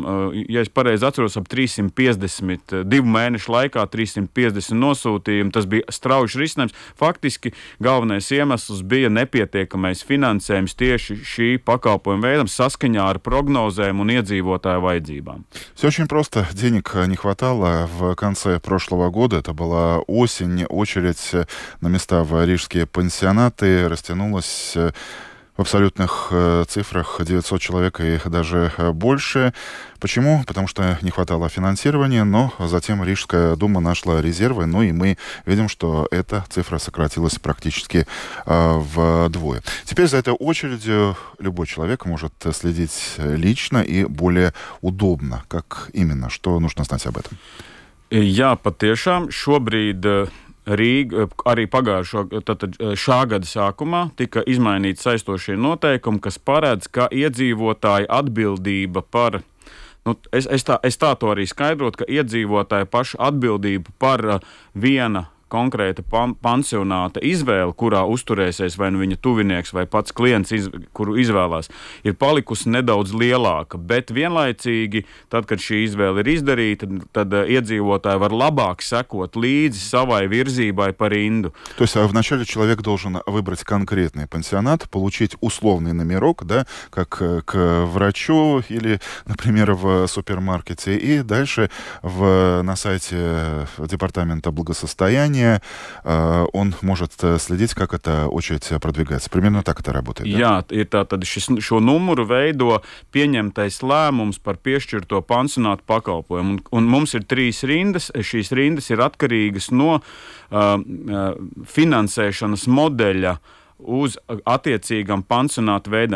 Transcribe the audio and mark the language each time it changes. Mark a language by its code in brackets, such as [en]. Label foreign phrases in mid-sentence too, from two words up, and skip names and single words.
[lv] Ja es pareizi atceros, ap 350, 2 mēnešu laikā 350 nosūtījumu. Tas bija strauji risinājums. Faktiski galvenais iemesls bija nepietiekamais finansējums tieši šī pakalpojuma veidam saskaņā ar prognozēm un iedzīvotāju vajadzībām. [ru] Все очень просто. Денег не хватало. В конце прошлого года, это была осень, очередь на места в рижские пансионаты растянулась в абсолютных цифрах 900 человек и даже больше. Почему? Потому что не хватало финансирования, но затем Рижская дума нашла резервы, ну и мы видим, что эта цифра сократилась практически вдвое. Теперь за этой очередью любой человек может следить лично и более удобно. Как именно? Что нужно знать об этом? [lv] Jā, patiešām šobrīd Rīga arī šā gada sākumā tika izmainīti saistošie noteikumi, kas paredz, ka iedzīvotāja atbildība par, es tā to arī skaidrotu, ka iedzīvotāja paša atbildība par viena konkrēta pansionāta izvēle, kurā uzturēsies vai viņa tuvinieks vai pats klients, kuru izvēlās, ir palikusi nedaudz lielāka, bet vienlaicīgi, tad, kad šī izvēle ir izdarīta, tad iedzīvotāji var labāk sekot līdzi savai virzībai pa rindu. [ru] То есть вначале человек должен выбрать конкретный пансионат, получить условный номерок, да, как к врачу или, например, в супермаркете, и дальше на сайте Департамента благосостояния он может следить, как эта очередь продвигается. Примерно так это работает. [lv] Jā, ir tātad šo numuru veido pieņemtais lēmums par piešķirto pansionātu pakalpojumu. Un mums ir 3 rindas. Šīs rindas ir atkarīgas no finansēšanas modeļa uz attiecīgam pansionātu veidam.